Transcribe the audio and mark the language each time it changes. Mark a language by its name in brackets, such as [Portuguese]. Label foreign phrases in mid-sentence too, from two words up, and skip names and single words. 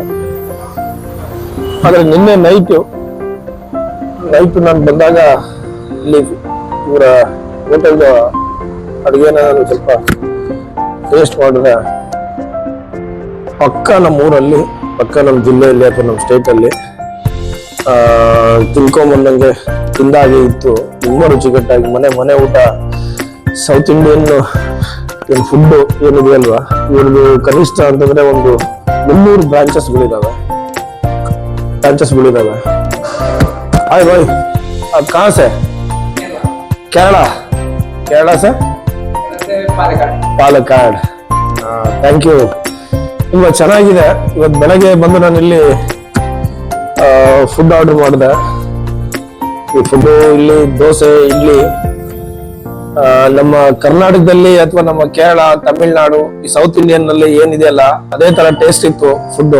[Kannada] ಆದ್ರೆ ನಿನ್ನೆ ನೈಟು ನಾನು ಬಂದಾಗ ಇಲ್ಲಿ ಇವರ ಹೋಟೆಲ್ ಅಡುಗೆನ ನಾನು ಸ್ವಲ್ಪ ಟೇಸ್ಟ್ ಮಾಡಿದ್ರೆ ಪಕ್ಕ ನಮ್ಮ ಊರಲ್ಲಿ, ಪಕ್ಕ ನಮ್ಮ ಜಿಲ್ಲೆಯಲ್ಲಿ ಅಥವಾ ನಮ್ಮ ಸ್ಟೇಟಲ್ಲಿ ತಿನ್ಕೊಂಬಂದಂಗೆ ತಿಂದಾಗೆ ಇತ್ತು. ತುಂಬಾ ರುಚಿಕಟ್ಟಾಗಿ ಮನೆ ಊಟ. [English] South Indian food [Kannada] ಏನಿದೆ ಅಲ್ವಾ, ಇವ್ರದ್ದು ಕನಿಷ್ಠ ಅಂತಂದ್ರೆ ಒಂದು 300 ಬ್ರಾಂಚಸ್ಗಳಿದಾವೆ. [Hindi] हाय भाई, ಕहाँ से? केरला से? [Kannada] ಪಾಲಕ್ಕಾಡ್. [English] thank you. [Kannada] ತುಂಬಾ ಚೆನ್ನಾಗಿದೆ. ಇವತ್ತು ಬೆಳಗ್ಗೆ ಬಂದು ನಾನು ಇಲ್ಲಿ [English] food order [Kannada] ಮಾಡಿದೆ. ಈ ಫುಡ್ ಇಲ್ಲಿ ದೋಸೆ, ಇಡ್ಲಿ ನಮ್ಮ ಕರ್ನಾಟಕದಲ್ಲಿ ಅಥವಾ ನಮ್ಮ ಕೇರಳ, ತಮಿಳ್ನಾಡು, ಈ [English] South Indian [Kannada] ನಲ್ಲಿ ಏನಿದೆಯಲ್ಲ ಅದೇ ತರ ಟೇಸ್ಟ್ ಇತ್ತು ಫುಡ್.